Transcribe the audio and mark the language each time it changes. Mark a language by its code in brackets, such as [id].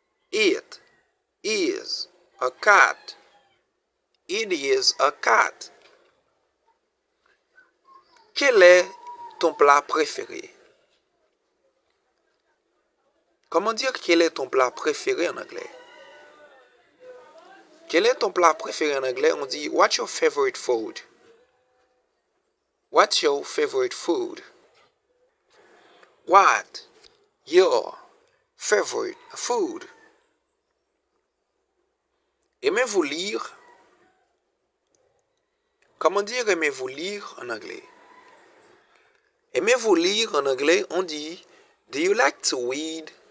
[en] It is a cat. It is a cat. [fr] Quel est ton plat préféré? Comment dire quel est ton plat préféré en anglais? Quel est ton plat préféré en anglais? On dit [en] what's your favorite food? [fr] What's your favorite food? [en] What your favorite food? [fr] Aimez-vous lire? Comment dire aimez-vous lire en anglais? Aimez-vous lire en anglais? On dit [en] do you like to read?